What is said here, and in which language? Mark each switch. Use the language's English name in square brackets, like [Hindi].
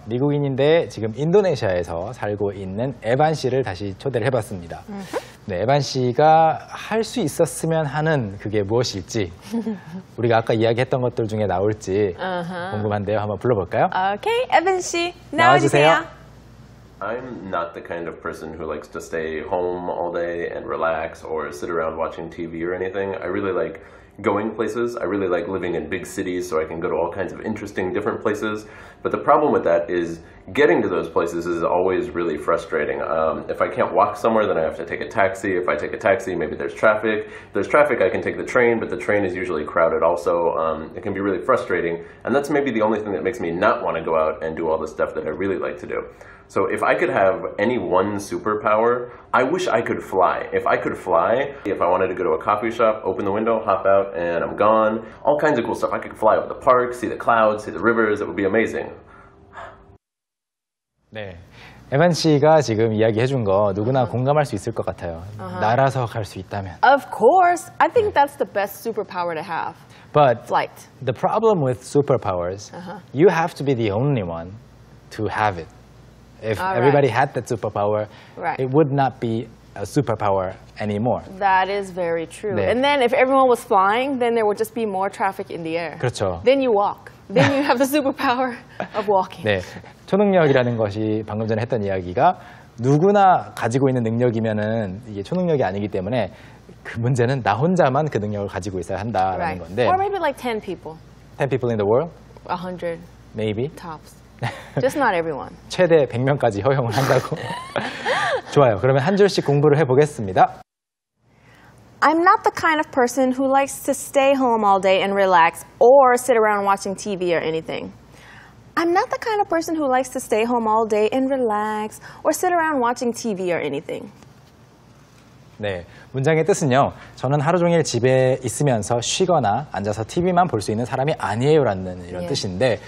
[Korean] 미국인인데 지금 인도네시아에서 살고 있는 에반 씨를 다시 초대를 해봤습니다. 네, 에반 씨가 할 수 있었으면 하는 그게 무엇일지 우리가 아까 이야기했던 것들 중에 나올지 궁금한데요. 한번 불러볼까요? 오케이, 에반 씨 나와주세요. [English] I'm not the kind of person who likes to stay home all day and relax or sit around watching TV or anything. I really like going places. I really like living in big cities so I can go to all kinds of interesting different places. But the problem with that is getting to those places is always really frustrating. If I can't walk somewhere, then I have to take a taxi. If I take a taxi, maybe there's traffic. If there's traffic, I can take the train, but the train is usually crowded also. It can be really frustrating. And that's maybe the only thing that makes me not want to go out and do all the stuff that I really like to do. So if I could have any one superpower, I wish I could fly. If I could fly, if I wanted to go to a coffee shop, open the window, hop out, and I'm gone. All kinds of cool stuff. I could fly over the park, see the clouds, see the rivers. It would be amazing. [Korean] 네, 에반 씨가 지금 이야기해준 거 누구나 공감할 수 있을 것 같아요. 날아서 갈 수 있다면. [English] Of course, I think that's the best superpower to have. But Flight. the problem with superpowers, you have to be the only one to have it. If everybody had that superpower, it would not be a superpower anymore. That is very true. [Korean] 네. [English] And then if everyone was flying, then there would just be more traffic in the air. [Korean] 그렇죠. [English] Then you walk. Then you have the superpower of walking. [Korean] 네, 초능력이라는 것이 방금 전에 했던 이야기가 누구나 가지고 있는 능력이면은 이게 초능력이 아니기 때문에 그 문제는 나 혼자만 그 능력을 가지고 있어야 한다라는 건데. [English] Or maybe like 10 people. 10 people in the world? 100. Maybe. Tops. Just not everyone. [Korean] 최대 100명까지 허용을 한다고. 좋아요. 그러면 한 줄씩 공부를 해보겠습니다. [English] I'm not the kind of person who likes to stay home all day and relax or sit around watching TV or anything. I'm not the kind of person who likes to stay home all day and relax or sit around watching TV or anything. [Korean] 네, 문장의 뜻은요. 저는 하루 종일 집에 있으면서 쉬거나 앉아서 TV만 볼 수 있는 사람이 아니에요라는 이런 뜻인데.